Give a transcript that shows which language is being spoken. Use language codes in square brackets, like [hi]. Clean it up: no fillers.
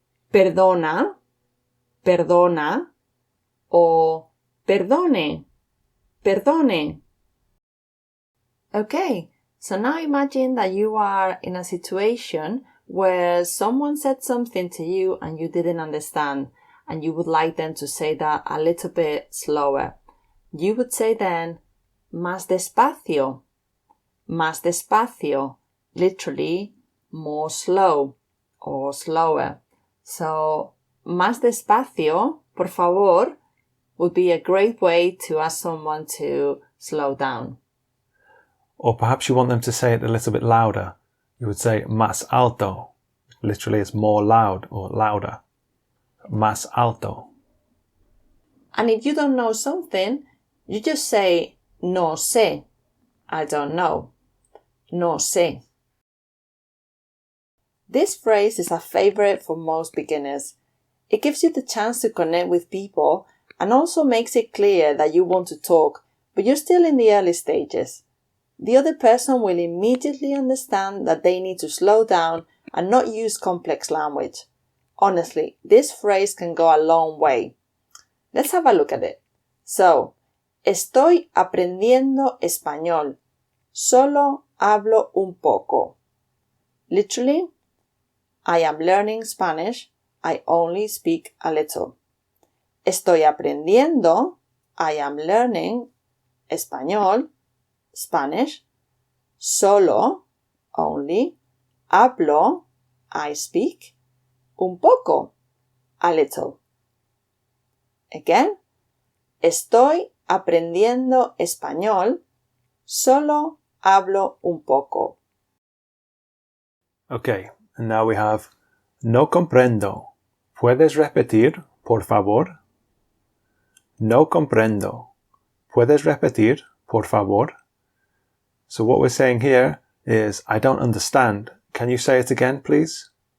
[es] Perdona. Perdona. O perdone. Perdone. [en] Okay, so now imagine that you are in a situation where someone said something to you and you didn't understand, and you would like them to say that a little bit slower. You would say then, [es] más despacio. Más despacio. [en] Literally, more slow or slower. So, [es] más despacio, por favor, [en] would be a great way to ask someone to slow down. Or perhaps you want them to say it a little bit louder. You would say [es] más alto. [en] Literally, it's more loud or louder. [es] Más alto. [en] And if you don't know something, you just say [es] no sé. [en] I don't know. [es] No sé. [en] This phrase is a favorite for most beginners. It gives you the chance to connect with people and also makes it clear that you want to talk, but you're still in the early stages. The other person will immediately understand that they need to slow down and not use complex language. Honestly, this phrase can go a long way. Let's have a look at it. [es] So, estoy aprendiendo español. Solo hablo un poco. [en] Literally, I am learning Spanish. I only speak a little. [es] Estoy aprendiendo. [en] I am learning español. Spanish. Solo, only. Hablo, I speak. [es] Un poco, [en] a little. Again. [es] Estoy aprendiendo español. Solo hablo un poco. [en] Okay, and now we have [es] no comprendo. ¿Puedes repetir, por favor? No comprendo. ¿Puedes repetir, por favor? [en] So what we're saying here is, I don't understand. Can you say it again, please?